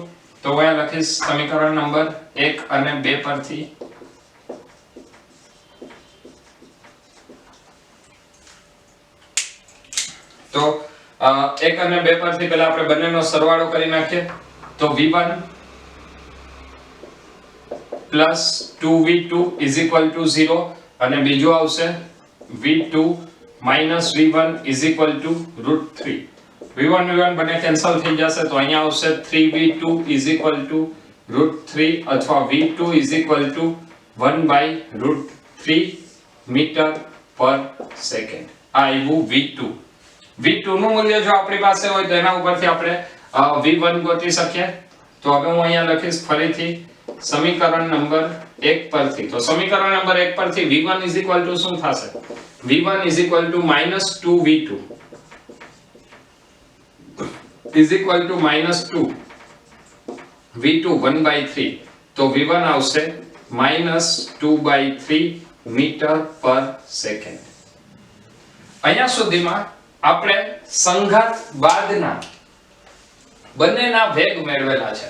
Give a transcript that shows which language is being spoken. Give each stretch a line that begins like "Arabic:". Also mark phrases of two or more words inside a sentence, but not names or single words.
Gujarati: તો હું અહીંયા લખીશ સમીકરણ નંબર 1 અને 2 પરથી તો 1 અને 2 પરથી પહેલા આપણે બંનેનો સરવાળો કરી નાખીએ. તો
English: v1 plus 2v2 is equal to 0
Gujarati: અને બીજું આવશે
English: v2 minus v1 is equal to √3.
Gujarati: v1 બંને કેન્સલ થઈ જશે તો અહીંયા આવશે
English: 3v2 is equal to √3
Gujarati: અથવા
English: v2 is equal to 1/√3 meter per second.
Gujarati: આ આવ્યું v2. v2 નું મૂલ્ય જો આપણી પાસે હોય તો એના ઉપરથી આપણે v1 ગોતી શકીએ. તો હવે હું અહીંયા લખીશ ફરીથી સમીકરણ નંબર 1 પરથી. તો સમીકરણ નંબર 1 પરથી
English: v1 is equal to
Gujarati: શું થશે
English: v1 is equal to -2v2 is equal to -2 v2 1/3.
Gujarati: તો v1 આવશે -2/3
English: meter per second.
Gujarati: અહીંયા સુધીમાં આપણે સંઘાત બાદના બંનેના વેગ મેળવેલા છે.